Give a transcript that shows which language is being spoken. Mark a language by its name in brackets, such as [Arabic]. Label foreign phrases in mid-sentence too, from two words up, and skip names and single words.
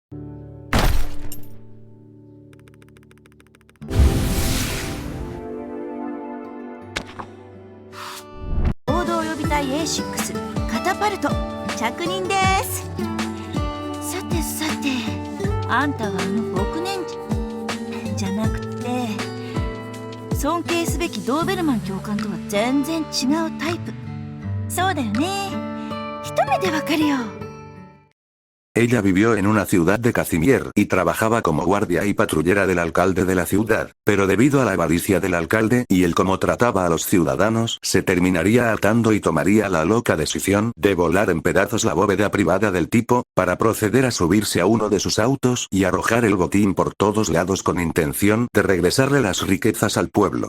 [Japanese] 合同予備隊 A6 カタパルト着任です。さてさて、あんたは6年じゃなくて、尊敬すべきドーベルマン教官とは全然違うタイプ。そうだよね。一目でわかるよ。 [Spanish] Ella vivió en una ciudad de Cazimier y trabajaba como guardia y patrullera del alcalde de la ciudad, pero debido a la avaricia del alcalde y el cómo trataba a los ciudadanos, se terminaría hartando y tomaría la loca decisión de volar en pedazos la bóveda privada del tipo, para proceder a subirse a uno de sus autos y arrojar el botín por todos lados con intención de regresarle las riquezas al pueblo.